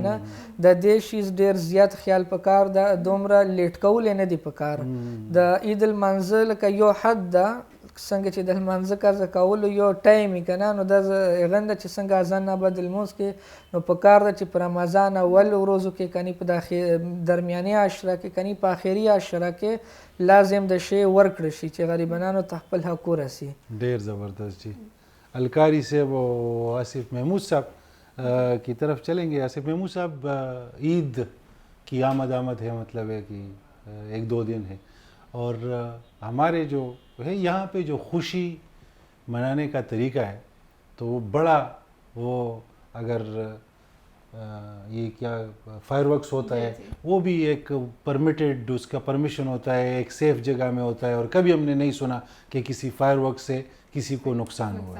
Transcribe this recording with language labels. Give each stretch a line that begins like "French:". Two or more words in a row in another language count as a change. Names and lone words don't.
Pashto: نه د دې شیز ډېر زیات خیال پکار ده دومره لیټ کول یې نه دي پکار د عید المنځه لکه یو حد ده څنګه چې د لمانځه قضا کولو یو ټایم یې که نه نو دا هغه ده چې څنګه اذان نه بعد لمونځ کې نو پکار ده چې په رمضان اول ورځو کې کني په درمیاني عشره کې کني په آخري عشره کې لازم د شی ورکړه شي چې غریبانو ته خپل حق ورسي. ډېر زبردست جی.
Urdu: القاری صاحب و آصف محمود صاحب کی طرف چلیں گے. آصف محمود صاحب عید کی آمد ہے مطلب ہے کہ 1-2 دن ہے اور ہمارے جو ہے یہاں پہ جو خوشی منانے کا طریقہ ہے تو وہ بڑا وہ اگر یہ کیا
English: fire works
Urdu: ہوتا ہے وہ بھی ایک پرمیٹڈ اس کا پرمیشن ہوتا ہے ایک سیف جگہ میں ہوتا ہے اور کبھی ہم نے نہیں سنا کہ کسی
English: fire work
Urdu: سے کسی کو نقصان ہوا ہے.